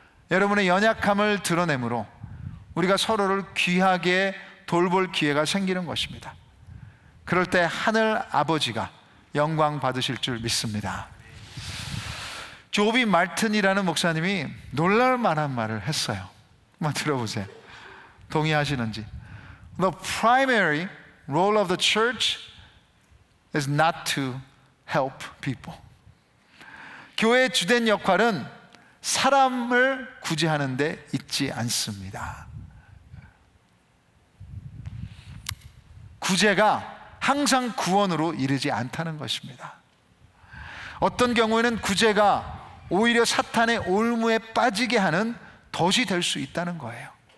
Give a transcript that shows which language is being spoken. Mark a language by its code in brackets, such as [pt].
[ko] 여러분의 연약함을 드러내므로 우리가 서로를 귀하게 돌볼 기회가 생기는 것입니다. 그럴 때 하늘 아버지가 영광 받으실 줄 믿습니다. 조비 말튼이라는 목사님이 놀랄 만한 말을 했어요. 한번 들어보세요. 동의하시는지. [en] The primary role of the church is not to help people. [ko] 교회의 주된 역할은 사람을 구제하는 데 있지 않습니다. 구제가 항상 구원으로 이르지 않다는 것입니다. 어떤 경우에는 구제가 오히려 사탄의 올무에 빠지게 하는 덫이 될 수 있다는 거예요.